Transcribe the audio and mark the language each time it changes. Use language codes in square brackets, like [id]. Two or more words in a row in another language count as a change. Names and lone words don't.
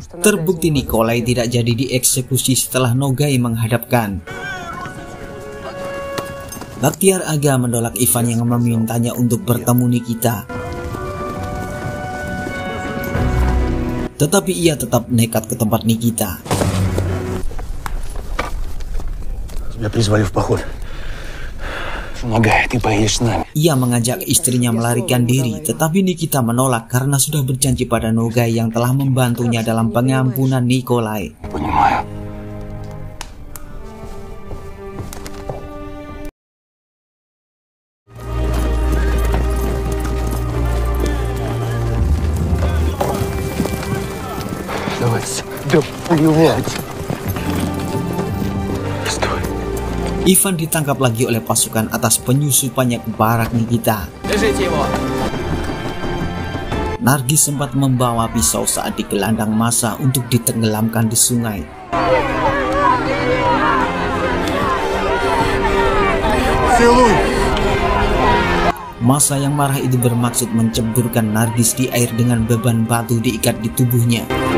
[id] Terbukti Nikolai tidak jadi dieksekusi setelah Nogai menghadapkan. Baktiar Aga menolak Ivan yang memintanya untuk bertemu Nikita. Tetapi ia tetap nekat ke tempat Nikita. [ru] Тебя призвали в поход. Ногай, ты поедешь с нами. [id] Ia mengajak istrinya melarikan diri, tetapi Nikita menolak karena sudah berjanji pada Nogai yang telah membantunya dalam pengampunan Nikolai. [ru] Понимаю. Давайте. Да плевать. Стой. [id] Ivan ditangkap lagi oleh pasukan atas penyusupannya ke barak Nikita. Nargis sempat membawa pisau saat digelandang massa untuk ditenggelamkan di sungai. Massa yang marah itu bermaksud menceburkan Nargis di air dengan beban batu diikat di tubuhnya.